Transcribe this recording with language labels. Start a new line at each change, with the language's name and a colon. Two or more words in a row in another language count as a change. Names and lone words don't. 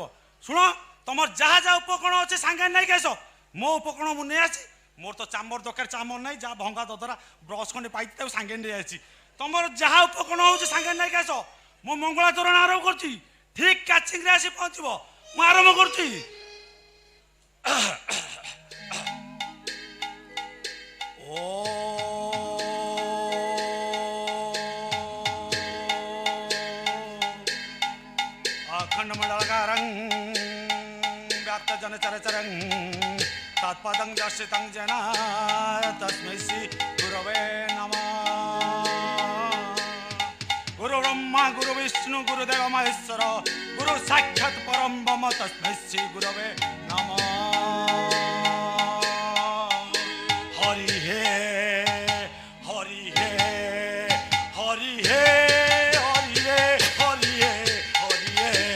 Odia: ଶୁଣ ତମର ଯାହା ଯାହା ଉପକରଣ ଅଛି ସାଙ୍ଗେ ନେଇକି ଆସ। ମୋ ଉପକରଣ ମୁଁ ନେଇ ଆସିଛି। ମୋର ତ ଚାମର ଦରକାର, ଚାମର ନାହିଁ। ଯାହା ଭଙ୍ଗା ଦଦରା ବ୍ରସ୍ ଖଣ୍ଡେ ପାଇଛି ତାକୁ ସାଙ୍ଗେ ନେଇ ଆସିଛି। ତମର ଯାହା ଉପକରଣ ହଉଛି ସାଙ୍ଗେ ନେଇକି ଆସ। ମୁଁ ମଙ୍ଗଳା ତୋରଣ ଆରମ୍ଭ କରୁଛି। ଠିକ କ୍ୟାଚିଂରେ ଆସି ପହଞ୍ଚିବ। ମୁଁ ଆରମ୍ଭ କରୁଛି।
Sanskrit: अखंड मंडलकारं व्याप्त जन चरचरं तत्पदं दर्शितं जना तस्मै श्री गुरवे नमः। गुरु ब्रह्मा गुरु विष्णु गुरुदेव महेश्वर गुरु साक्षात् परम ब्रह्म तस्मै श्री गुरवे नमः। हरि हे हरि हे हरि हे हरि हे हरि हे हरि हे